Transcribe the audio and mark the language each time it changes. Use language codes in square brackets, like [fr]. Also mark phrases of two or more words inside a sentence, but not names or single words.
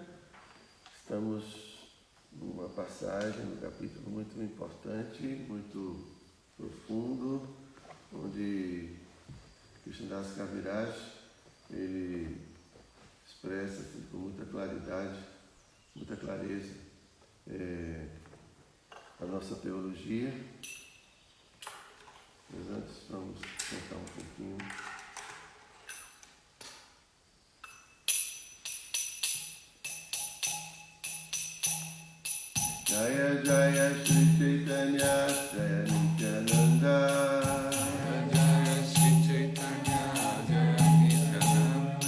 [pt] Estamos numa passagem, num capítulo muito importante, muito profundo, onde Krishnadas Kaviraj ele expressa com muita claridade, muita clareza a nossa teologia. Mas antes vamos cantar um pouquinho. [sa] जय जय श्री चैतन्य जय नित्यानन्द. जय श्री चैतन्य जय नित्यानन्द.